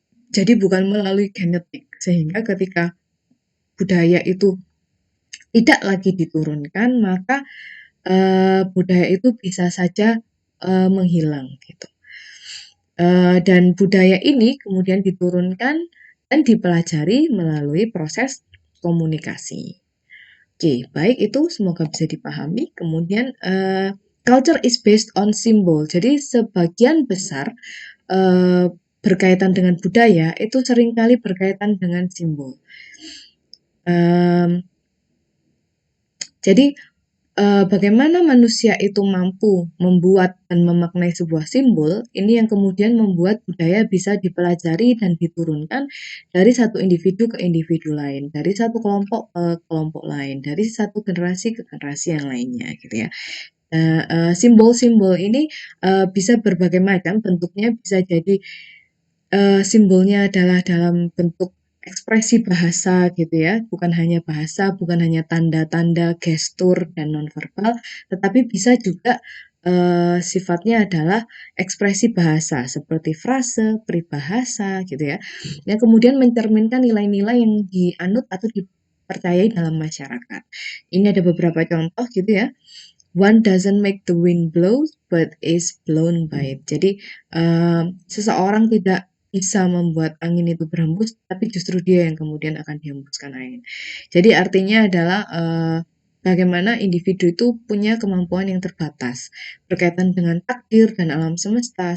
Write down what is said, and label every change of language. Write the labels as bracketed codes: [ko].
[id] Jadi bukan melalui genetik. Sehingga ketika budaya itu tidak lagi diturunkan, maka budaya itu bisa saja menghilang gitu. Dan budaya ini kemudian diturunkan dan dipelajari melalui proses komunikasi. Oke, baik itu semoga bisa dipahami. [en] Kemudian culture is based on symbol. [id] Jadi sebagian besar berkaitan dengan budaya itu seringkali berkaitan dengan simbol. Jadi bagaimana manusia itu mampu membuat dan memaknai sebuah simbol, ini yang kemudian membuat budaya bisa dipelajari dan diturunkan dari satu individu ke individu lain, dari satu kelompok ke kelompok lain, dari satu generasi ke generasi yang lainnya, gitu ya. Simbol-simbol ini bisa berbagai macam bentuknya, bisa jadi simbolnya adalah dalam bentuk ekspresi bahasa gitu ya, bukan hanya bahasa, bukan hanya tanda-tanda, gestur, dan nonverbal, tetapi bisa juga sifatnya adalah ekspresi bahasa seperti frase, peribahasa gitu ya, yang kemudian mencerminkan nilai-nilai yang dianut atau dipercayai dalam masyarakat. Ini ada beberapa contoh gitu ya. [en] One doesn't make the wind blow, but is blown by it. [id] Jadi seseorang tidak bisa membuat angin itu berhembus, tapi justru dia yang kemudian akan dihembuskan angin. Jadi artinya adalah bagaimana individu itu punya kemampuan yang terbatas berkaitan dengan takdir dan alam semesta.